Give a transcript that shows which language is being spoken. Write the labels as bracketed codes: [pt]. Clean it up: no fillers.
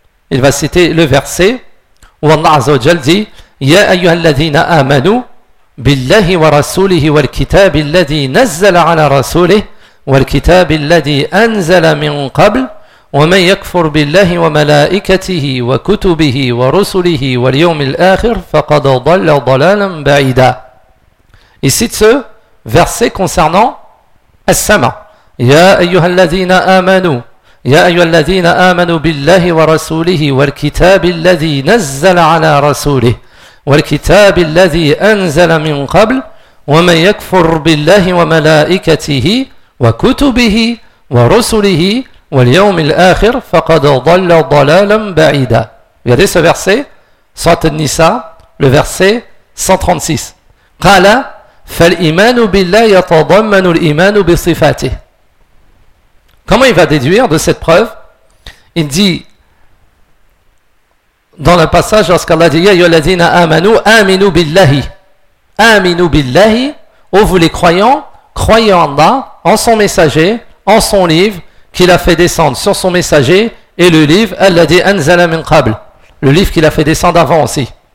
[fr] Il va citer le verset où [ar] Allah Azza wa Jal dit « Ya ayyuhalladhina amanu billahi wa rasulihi wal kitabi alladhi nazzala ala rasulihi » والكتاب الذي أنزل من قبل ومن يكفر بالله وملائكته وكتبه ورسله واليوم الآخر فقد ضل ضلالا بعيدا. [fr] Il cite ce verset concernant السماء. [ar] يا أيها الذين آمنوا يا أيها الذين آمنوا بالله ورسوله والكتاب الذي نزل على رسوله والكتاب الذي أنزل من قبل ومن يكفر بالله وملائكته وكتبه ورسله واليوم الآخر فقد ضل ضلالا بعيدا. [fr] Regardez ce verset, Sourate An-Nisa, le verset 136. [ar] قال فالإيمان بالله يتضمن الإيمان بصفاته. [fr] Comment il va déduire de cette preuve? Il dit dans le passage lorsqu'Allah dit [ar] يا الذين آمنوا آمنوا بالله [fr] آمنوا بالله, ô vous les croyants, croyez en Allah, en son messager, en son livre, qu'il a fait descendre sur son messager, et le livre, [ar] Alladhi anzala min qabl, [fr] le livre qu'il a fait descendre avant aussi.